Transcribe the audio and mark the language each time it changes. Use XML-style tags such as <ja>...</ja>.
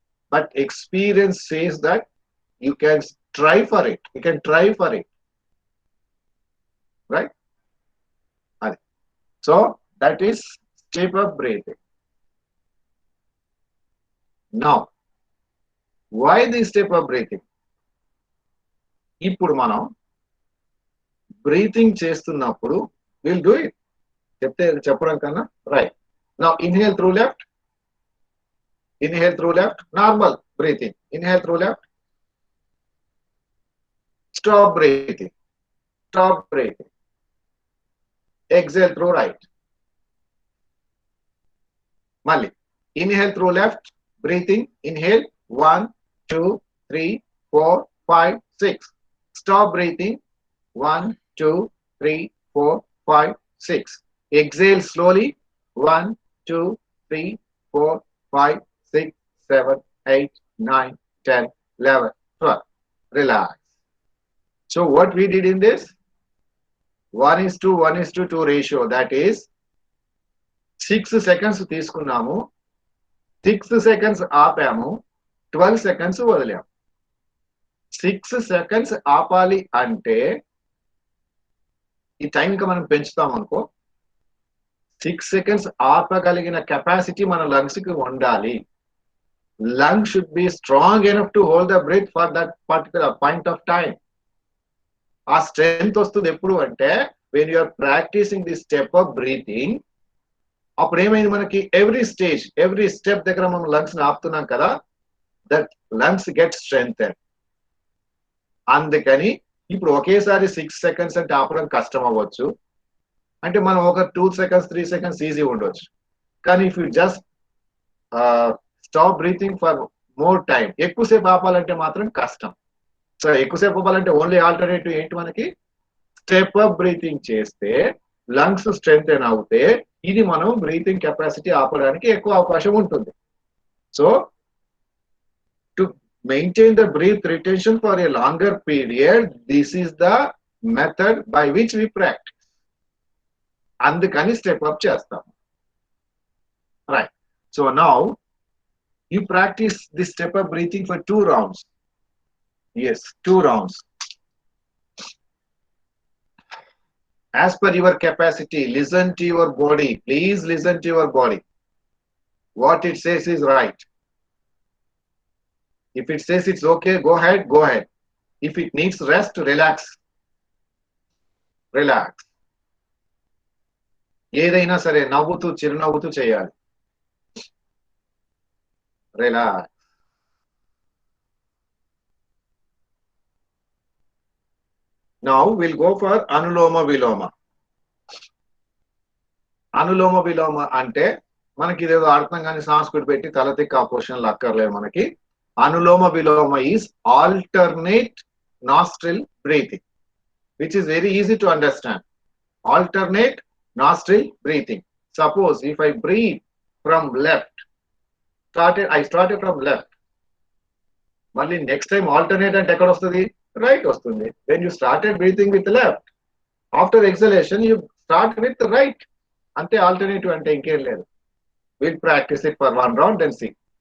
<en>But experience says that you can try for it. You can try for it. Right? So that is step up breathing. Now, why this step of breathing?</en> <te>ఇప్పుడు మనం breathing చేస్తున్నప్పుడు</te> <en>Will do it.</en> <te>చెప్పడం కన్నా</te> <en>Right. Now inhale through left, inhale through left, normal breathing. Inhale through left, stop breathing, stop breathing, exhale through right. మళ్ళీ inhale through left, breathing, inhale, 1, 2, 3, 4, 5, 6. Stop breathing, 1, 2, 3, 4, 5, 6. Exhale slowly, 1, 2, 3, 4, 5, 6, 7, 8, 9, 10, 11, 12. Relax. So what we did in this? 1:2 ratio. That is</en> <te>6 seconds తీసుకున్నాము, 6 seconds ఆపాము, 12 seconds వదిలాము. 6 seconds ఆపాలి అంటే ఈ time ఇంకా మనం పెంచుతాం అనుకో, 6 seconds ఆపగలిగిన capacity మన లంగ్స్ కి ఉండాలి.</te> <en>Lung should be strong enough to hold the breath for that particular point of time.</en> <te>ఆ స్ట్రెంగ్త్ వస్తుంది ఎప్పుడు అంటే</te> <en>when you are practicing this step of breathing.</en> <te>అప్పుడు ఏమైంది, మనకి ఎవ్రీ స్టేజ్, ఎవ్రీ స్టెప్ దగ్గర మనం లంగ్స్ ని ఆపుతున్నాం కదా,</te> <en>That lungs get strength.</en> <te>అందుకని ఇప్పుడు ఒకేసారి 6 seconds అంటే ఆపడం కష్టం అవ్వచ్చు. అంటే మనం ఒక 2 seconds 3 seconds ఈజీ ఉండొచ్చు. కానీ</te> <en>if you just stop breathing for more time,</en> <te>ఎక్కువసేపు ఆపాలంటే మాత్రం కష్టం. సో ఎక్కువసేపు ఆపాలంటే ఓన్లీ ఆల్టర్నేటివ్ ఏంటి, మనకి స్టెప్ అప్ బ్రీతింగ్ చేస్తే లంగ్స్ స్ట్రెంగ్త్ అవుతే ఇది మనం బ్రీతింగ్ కెపాసిటీ ఆపడానికి ఎక్కువ అవకాశం ఉంటుంది.</te> <en>So to maintain the breath retention for a longer period. This is the method by which we practice.</en> <te>అందుకని స్టెప్ అప్ చేస్తాం.</te> <en>Right. So now you practice this step up breathing for 2 rounds. Yes, 2 rounds. As per your capacity, listen to your body. Please listen to your body. What it says is right. If it says it's okay, go ahead, go ahead. If it needs rest, relax. Relax.</en> <te>ఏదైనా సరే నవ్వుతూ చిరునవ్వుతూ చేయాలి.</te> <en>Relax. Now we'll go for Anuloma Viloma.</en> <te>Anuloma Viloma అంటే మనకి ఇదేదో అర్థం కానీ సంస్కృతి పెట్టి తలతిక్క ఆ పొజిషన్లు అక్కర్లేదు మనకి.</te> <en>Anuloma Viloma is alternate nostril breathing, which is very easy to understand. Alternate nostril breathing. Suppose if I breathe from left, I started from left.</en> <te>మళ్ళీ నెక్స్ట్ టైం ఆల్టర్నేట్ అంటే ఎక్కడ వస్తుంది? రైట్ వస్తుంది.</te> <en>When you started breathing with left, after exhalation you start with right.</en> <te>అంటే alternative అంటే ఇంకేం లేదు.</te> <en>We'll practice it for 1 round and see.</en>